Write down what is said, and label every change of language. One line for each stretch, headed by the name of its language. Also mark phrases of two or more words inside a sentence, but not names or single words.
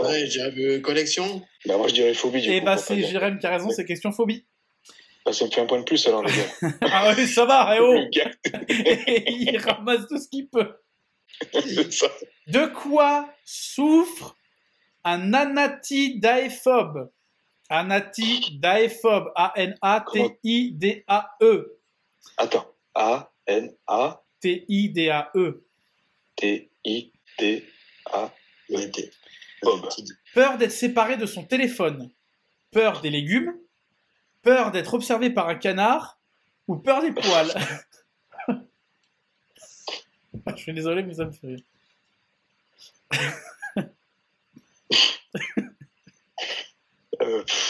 French: Ouais, je dirais collection. bah, moi je dirais phobie. Du Eh coup, bah, pour c'est pas dire. Jérém qui a raison, c'est question phobie. Bah, ça me fait un point de plus alors, les gars. Ah oui, ça va, eh oh! Le gars, Il ramasse tout ce qu'il peut. c'est ça. De quoi souffre un anatidaéphobe? Anatidaéphobe. A-N-A-T-I-D-A-E. Attends. A-N-A-T-I-D-A-E. T-I-D-A-E. Ouais, t'es- Bob. Peur d'être séparé de son téléphone. Peur des légumes. Peur d'être observé par un canard. Ou peur des poils. Je suis désolé, mais ça me fait rire. Euh,